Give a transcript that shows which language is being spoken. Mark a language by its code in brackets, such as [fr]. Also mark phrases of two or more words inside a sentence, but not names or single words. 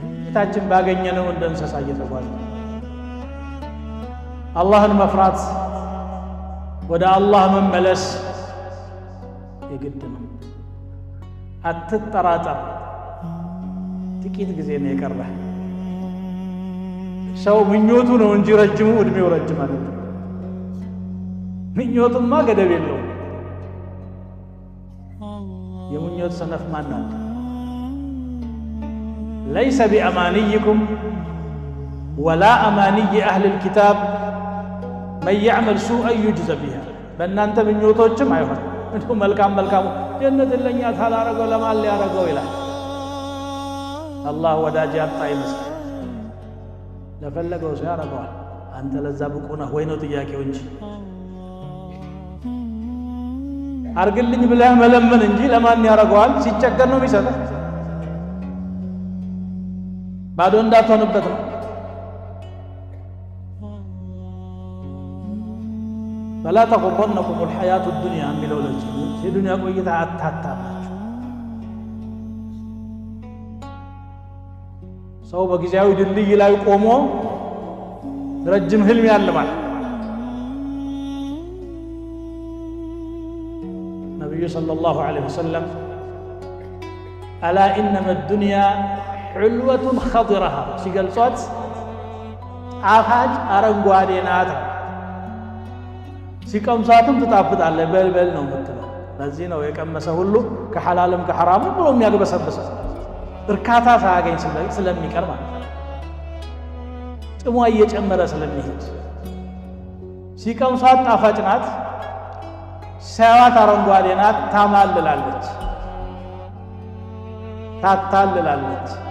[am] ፊታችን ባገኘነው እንደ እንስሳ እየተጓዘ አላህን መፍራት ወደ አላህ መመለስ የግድ ነው። አትጠራጠር፣ ጥቂት ጊዜ ነው የቀረህ። ሰው ምኞቱ ነው እንጂ ረጅሙ እድሜው ረጅም አይደለም። ምኞቱማ ገደብ የለውም። የምኞት ሰነፍ ማን አለ? [ar] ليس بأمانيكم ولا أماني أهل الكتاب من يعمل سوءا يجزى بها [am] በእናንተ ምኞቶችም አይሆን እንደው መልካም ጀነት ለኛ ታላረገው ለማን ሊያረገው ይላል። አላህ ወዳጅ ያጣ ይመስል ለፈለገው ሰው ያረገዋል። አንተ ለዛ ብቁ ነህ ወይ ነው ጥያቄው እንጂ አርግልኝ ብለህ መለመን እንጂ ለማን ያረገዋል? ሲቸገር ነው የሚሰጠው። ባዶ እንዳትሆንበት ነው። [ar] فلا تغرنكم الحياة الدنيا [am] የሚለው ለዚህ የዱንያ ቆይታ አታታላችሁ። ሰው በጊዜያዊ ድልድይ ላይ ቆሞ ረጅም ህልም ያልማል። ነብዩ [ar] صلى الله عليه وسلم ألا إنما الدنيا حلوة خضرها [am] ሲገልጿት ጣፋጭ አረንጓዴ ናት። ሲቀምሳትም ትጣፍጣለች። በልበል ነው የምትለው። ለዚህ ነው የቀመሰ ሁሉ ከሐላልም ከሐራምም ብሎ የሚያግበሰብሰው እርካታ ሳያገኝ ስለሚቀር ማለት ነው። ጥሟ እየጨመረ ስለሚሄድ ሲቀምሷት ጣፋጭ ናት፣ ሲያዩት አረንጓዴ ናት። ታማልላለች፣ ታታልላለች።